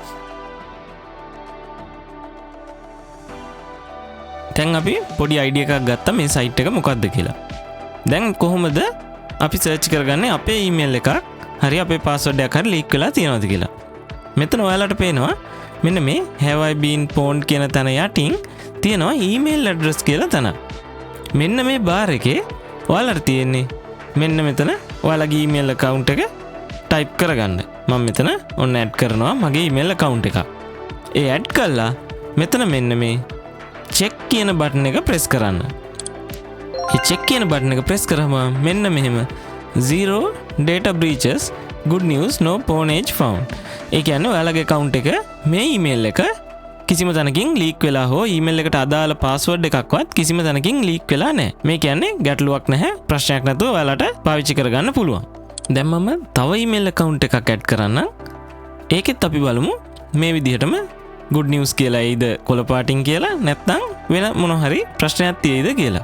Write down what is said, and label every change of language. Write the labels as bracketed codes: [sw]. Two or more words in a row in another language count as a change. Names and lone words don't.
[si] දැන් අපි පොඩි idea එකක් ගත්තා මේ site එක මොකක්ද කියලා. දැන් කොහොමද අපි search කරගන්නේ අපේ email එකක් හරි අපේ password එකක් හරි leak වෙලා තියෙනවද කියලා. මෙතන ඔයාලට පේනවා මෙන්න මේ [en] have I been pwned [si] කියන තැන යටින් තියෙනවා [en] email address [si] කියලා තැන. මෙන්න මේ bar එකේ ඔයාලට තියෙන්නේ මෙන්න මෙතන ඔයාලගේ [en] email account [si] එක type කරගන්න. මම මෙතන ඔන්න add කරනවා මගේ [en] email account [si] එක. ඒ add කළා මෙතන මෙන්න මේ check කියන button එක press කරන්න. ඒ check කියන button එක press කරාම මෙන්න මෙහෙම [en] zero data breaches good news no pawnage found. [si] ඒ කියන්නේ ඔයාලගේ account එක මේ ඊමේල් එක කිසිම තැනකින් ලීක් වෙලා හෝ ඊමේල් එකට අදාළ පාස්වර්ඩ් එකක්වත් කිසිම තැනකින් ලීක් වෙලා නැහැ. මේ කියන්නේ ගැටලුවක් නැහැ. ප්‍රශ්නයක් නැතුව ඔයාලට පාවිච්චි කරගන්න පුළුවන්. දැන් මම තව [en] email account [si] එකක් add කරන්නම්. ඒකෙත් අපි බලමු මේ විදිහටම [en] good news [si] කියලා එයිද කොළ පාටින් කියලා නැත්නම් වෙන මොන හරි ප්‍රශ්නයක් තියෙයිද කියලා.